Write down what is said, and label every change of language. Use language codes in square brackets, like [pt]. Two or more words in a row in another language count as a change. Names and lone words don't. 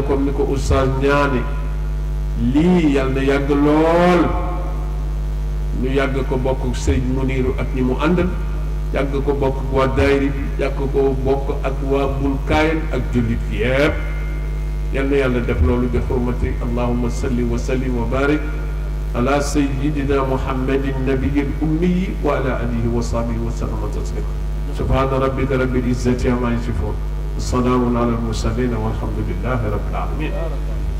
[wo] comme ni ko oustaz ñaane lii yàlla na yàgg lool ñu yàgg ko bokk sëriñ Muniru ak ñi mu àndal yàgg ko bokk ak waa daayri bi yàgg ko bokk ak waa bulkaayan ak jullit yépp yal na yàlla def loolu bi xurmati [ar] اللهم صل وسلم وبارك على سيدنا محمد النبي الأمي وعلى آله وصحبه وسلم تسليما سبحان ربك رب العزة عما يصفون وسلام على المرسلين والحمد لله رب العالمين